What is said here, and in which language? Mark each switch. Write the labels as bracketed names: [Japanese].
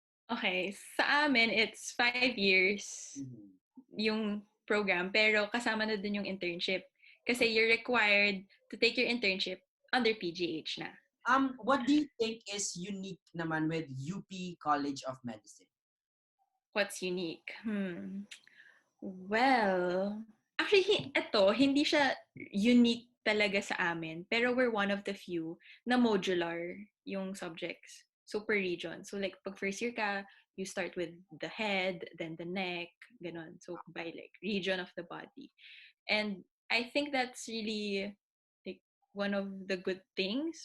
[Filipino] Okay, sa amin, [English] it's 5 years [Filipino] yung program, pero kasama na dun yung internship. [English] Kasi you're required to take your internship under PGH na. What do you think is unique naman with UP College of Medicine? What's unique? Well, actually, [Filipino] hindi siya unique talaga sa amin. [English] Pero we're one of the few na modular yung subjects. So, per region. So, like, pag first year ka, you start with the head, then the neck, ganon. So, by like, region of the body. And I think that's really like one of the good things.